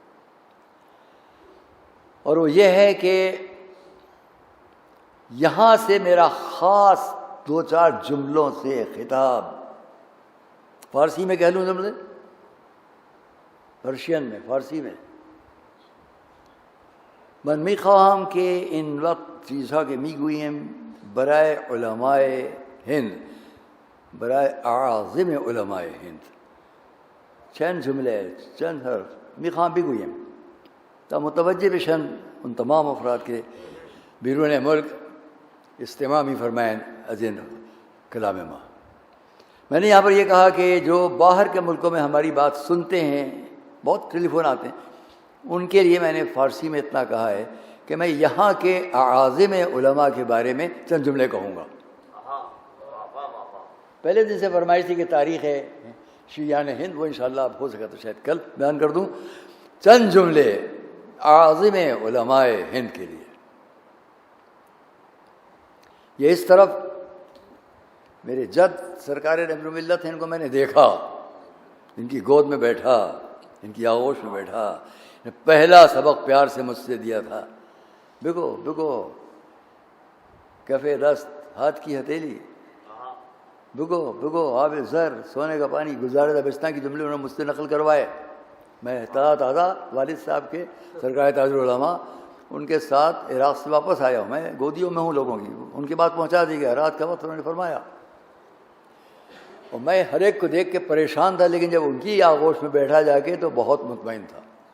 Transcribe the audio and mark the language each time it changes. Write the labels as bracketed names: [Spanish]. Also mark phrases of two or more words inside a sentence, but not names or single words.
[Urdu] اور وہ یہ ہے کہ یہاں سے میرا خاص 2-4 جملوں سے خطاب، فارسی میں کہہ لوں جملے، پرشین میں، فارسی میں، [Persian] من میخواهم که این وقت چیزها که میگوییم برای علمای هند، برای اعاظم علمای هند چند جمله، چند حرف میخواهم بگویم تا متوجه بشن [Urdu] ان تمام افراد کے بیرون ملک استماع می فرمائیں [Persian] از این کلام ما. [Urdu] میں نے یہاں پر یہ کہا کہ جو باہر کے ملکوں میں ہماری بات سنتے ہیں، بہت ٹیلی فون آتے ہیں، ان کے لیے میں نے فارسی میں اتنا کہا ہے کہ میں یہاں کے اعاظم علماء کے بارے میں چند جملے کہوں گا. پہلے دن سے فرمائش تھی کہ تاریخ ہے شیعان ہند، وہ انشاءاللہ اب ہو سکا تو شاید کل بیان کر دوں. چند جملے اعاظم علماء ہند کے لیے. یہ اس طرف میرے جد سرکار نبی ملت ہیں، ان کو میں نے دیکھا، ان کی گود میں بیٹھا، ان کی آغوش میں بیٹھا. پہلا سبق پیار سے مجھ سے دیا تھا، [Persian] بگو بگو کیفے دست [Urdu] ہاتھ کی ہتھیلی، [Persian] بگو بگو آب زر [Urdu] سونے کا پانی، گزارے دبستان کی جملے انہوں نے مجھ سے نقل کروائے. میں تازہ والد صاحب کے سرکار تاج العلماء ان کے ساتھ عراق سے واپس آیا ہوں، میں گودیوں میں ہوں لوگوں کی، ان کی بات پہنچا دی گیا. رات کا وقت انہوں نے فرمایا اور میں ہر ایک کو دیکھ کے پریشان تھا، لیکن جب ان کی آغوش میں بیٹھا جا کے تو بہت مطمئن تھا.